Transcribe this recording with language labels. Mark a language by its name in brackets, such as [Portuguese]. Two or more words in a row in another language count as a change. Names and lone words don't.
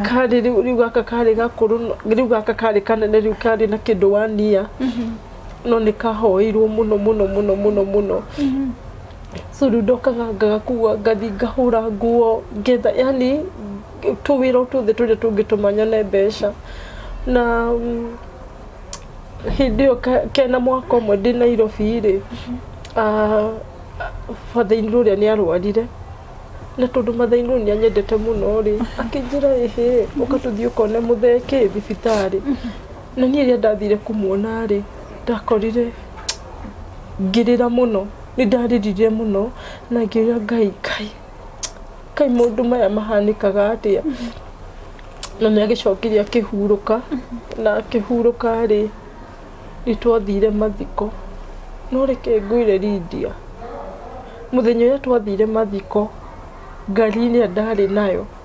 [Kikuyu] karĩ rĩu gaka karĩ gakũrũ rĩu gaka karĩ kanene rĩu karĩ na kĩndũ wania no nĩ kahoirwo mũno so rĩu ndokaga ngagakua ngathi ngahũra nguo ngetha yani tũwĩra tũothe tũrĩa tũngĩtũma nyone mbeca na hĩndĩ ĩyo kena mwaka ũmwe ndĩ Nairobi rĩ [English] father-in law [Kikuyu] ũrĩa nĩ arwarire na tondũ [English] mother-in law [Kikuyu] nĩ anyendete mũno rĩ akĩnjĩra ĩhĩ ũka tũthiĩ ũkone mũtheki thibitarĩ na niĩ rĩrĩa ndathire kũmuona rĩ ndakorire ngĩrĩra mũno nĩ ndarĩrire mũno na ngĩũria Ngai maũndũ maya mahanĩkaga atĩa na nĩ agĩcokirie akĩhurũka na akĩhurũka rĩ nĩ twathire mathiko no reke ngwĩre Lydia mũthenya ũrĩa twathire mathiko ngari-inĩ ndarĩ nayo